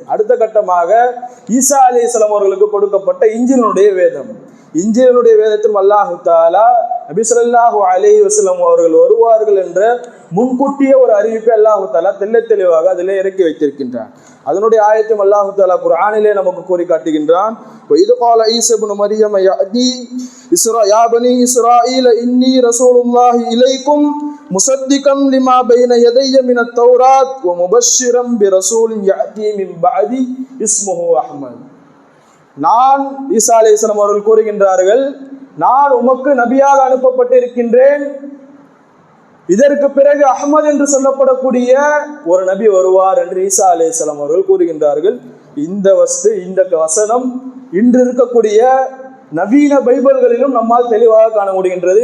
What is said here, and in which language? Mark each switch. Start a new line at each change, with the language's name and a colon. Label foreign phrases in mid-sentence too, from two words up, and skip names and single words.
Tamil: அடுத்த கட்டமாக ஈசா அலைஹிஸ்ஸலாம் அவர்களுக்கு கொடுக்கப்பட்ட இஞ்சிலுடைய வேதம், இஞ்சிலுடைய வேதத்தில் அல்லாஹ் தஆலா நபி
Arabic: صلى الله عليه وسلم
Tamil: அவர்கள் வருவார்கள் என்ற முன்கூட்டிய ஒரு அறிவிப்பை அல்லாஹ் தஆலா தெளிவாக அதிலே இறக்கி வைத்திருக்கின்றான். அதனுடைய ஆயத்தையும் அல்லாஹ் தஆலா குர்ஆனிலே நமக்கு கூறி காட்டுகின்றான்.
Arabic: وَإِذْ قَالَ عِيسَى ابْنُ مَرْيَمَ يَا بَنِي إِسْرَائِيلَ إِنِّي رَسُولُ اللَّهِ إِلَيْكُمْ مُصَدِّقًا لِمَا بَيْنَ يَدَيَّ مِنَ التَّوْرَاةِ وَمُبَشِّرًا بِرَسُولٍ يَأْتِي مِنْ بَعْدِي اسْمُهُ أَحْمَدُ.
Tamil: நான், ஈசா அலைஹிஸ்ஸலாம் அவர்கள் கூறுகின்றார்கள், நான் உமக்கு நபியாக அனுப்பப்பட்டு இருக்கின்றேன். இதற்கு பிறகு அஹ்மத் என்று சொல்லப்படக்கூடிய ஒரு நபி வருவார் என்று ஈசா அலைஹிஸ்ஸலாம் அவர்கள் கூறுகின்றார்கள். இந்த வசனம் இன்று இருக்கக்கூடிய நவீன பைபிள்களிலும் நம்மால் தெளிவாக காண முடிகின்றது.